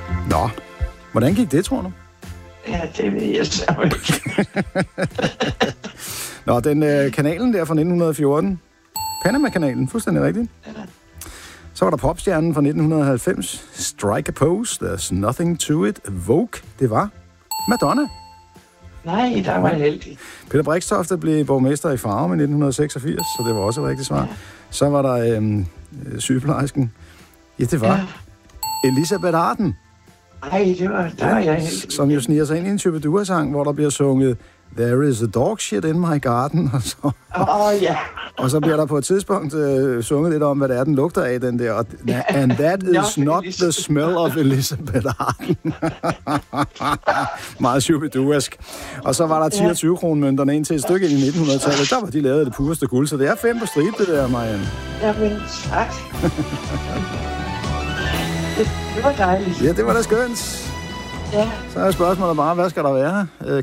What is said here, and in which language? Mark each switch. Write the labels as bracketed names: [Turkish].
[Danish] Nå, hvordan gik det, tror du? Ja, det ved jeg selv ikke. Nå, den kanalen der fra 1914. Panama-kanalen, fuldstændig rigtigt. Så var der popstjernen fra 1990. [English] Strike a pose, there's nothing to it. [Danish] Vogue, det var Madonna. Nej, der var jeg heldig. Peter Brixtofte blev borgmester i Farum i 1986, så det var også et rigtigt svar. Ja. Så var der sygeplejersken. Ja, det var Elisabeth Arden. Nej, det var, der var jeg heldig. Som jo sniger sig ind i en type duasang, hvor der bliver sunget [English] there is a dog shit in my garden, [Danish] og så... Åh, oh, ja. Og så bliver der på et tidspunkt sunget lidt om, hvad det er, den lugter af, den der. [English] And that is not the smell of Elizabeth Arden. [Danish] Meget shubidu-esk. Og så var der 10-20 kronemønterne ind til et stykke ind i 1900-tallet. Der var de lavet af det pureste guld, så det er 5 på stribe, det der, Marianne. Jamen, tak. Det var dejligt. Ja, det var da skønt. Ja. Så er spørgsmålet bare, hvad skal der være?